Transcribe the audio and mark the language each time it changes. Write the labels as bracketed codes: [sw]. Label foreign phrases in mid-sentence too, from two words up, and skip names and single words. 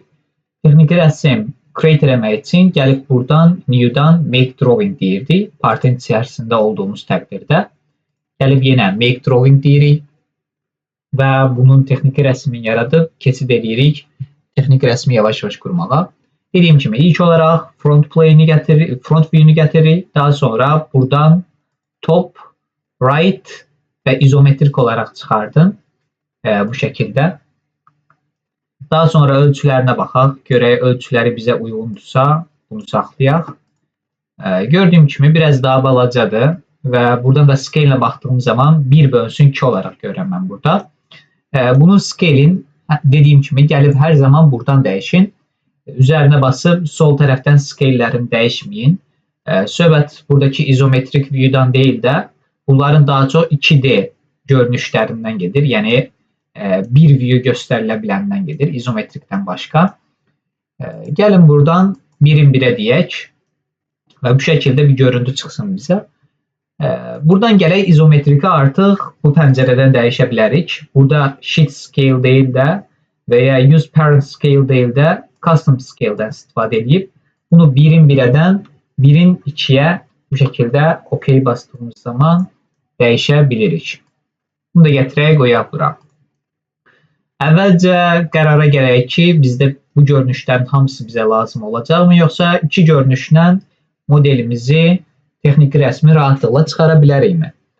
[az] Texniki rəsm create eləmək üçün gəlib buradan New-dan [en] Make Drawing [az] deyirdik. Partın içərisində olduğumuz təqdirdə. Gəlib yenə [en] Make Drawing [az] deyirik və bunun texniki rəsmini yaradıb keçid edirik texniki rəsmi yavaş-yavaş qurmağa. Dediyim kimi ilk olaraq [en] front view- [az] ni gətiririk. Daha sonra buradan [en] top, right [az] və izometrik olaraq çıxardın bu şəkildə. Daha sonra ölçülərinə baxaq, görək ölçüləri bizə uyğundursa bunu saxlayaq. Gördüyüm kimi biraz daha balacadır və buradan da scale ilə baxdığım zaman 1/2 olaraq görürəm mən burada. Bunun scale-in dediyim kimi gəlib hər zaman buradan dəyişin. Üzərinə basıb sol tərəfdən scale-lərini dəyişməyin. Söhbət buradakı izometrik view-dan deyil də bunların daha çox 2D görünüşlərindən gedir. Yəni bir view göstərilə biləndən gedir, izometrikdən başqa. Gəlin buradan 1-1-ə deyək və bu şəkildə bir görüntü çıxsın bizə. Buradan gələk izometriki artıq bu pəncərədən dəyişə bilərik. Burada [en] sheet scale [az] deyil də və ya [en] use parent scale [az] deyil də [en] custom scale- [az] dən istifadə edib bunu 1-1-dən 1-2-yə bu şəkildə OK bastığımız zaman dəyişə bilirik. Bunu da gətirək, qoyaq bura. Əvvəlcə qərara gələk ki, bizdə bu görünüşlərin hamısı bizə lazım olacaqmı, yoxsa iki görünüşlə modelimizi, texniki rəsmi rahatlıqla çıxara bilərikmi?